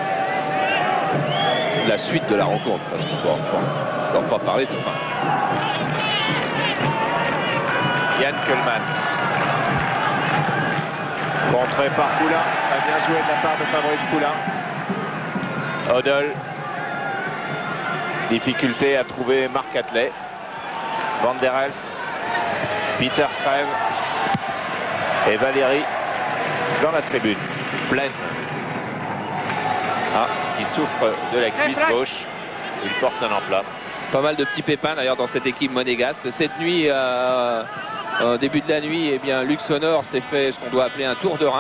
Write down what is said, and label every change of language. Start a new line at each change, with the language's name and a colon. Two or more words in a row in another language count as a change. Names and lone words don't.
French: La suite de la rencontre, parce qu'on ne peut pas parler de fin. Yann Keulemans. Contré par Poulain. A bien joué de la part de Fabrice Poulain. Odol. Difficulté à trouver Marc Atlet. Van der Elst. Peter Crève. Et Valéry dans la tribune. Pleine. Ah, qui souffre de la cuisse gauche. Il porte un emplat. Pas mal de petits pépins d'ailleurs dans cette équipe monégasque. Cette nuit, au début de la nuit, eh bien, Luxonor s'est fait ce qu'on doit appeler un tour de rein.